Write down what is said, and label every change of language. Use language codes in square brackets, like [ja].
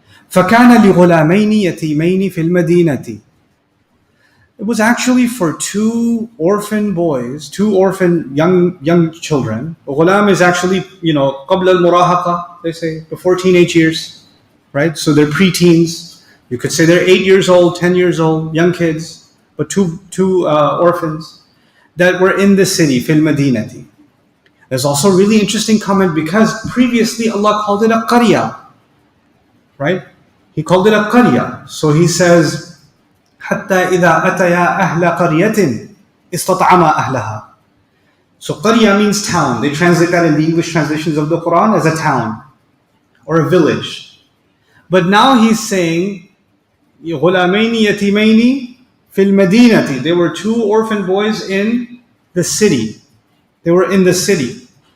[ar] فكان لغلامين يتيمين في المدينة. [en] It was actually for two orphan boys, two orphan young children. Ghulam is actually, [ar] قبل المراهقة, [en] they say, before teenage years, right? So they're preteens. You could say they're 8 years old, 10 years old, young kids, but two orphans that were in the city, fil madinati. There's also a really interesting comment because previously Allah called it a qarya, right? He called it a qarya. So He says, [ar] حتى إذا أتيا أهل قرية استطعما أهلها. [en] So qarya means town. They translate that in the English translations of the Quran as a town or a village. But now He's saying [ar] غلامين يتيمين [en] Fil Madinati. There were 2 orphan boys in the city. They were in the city.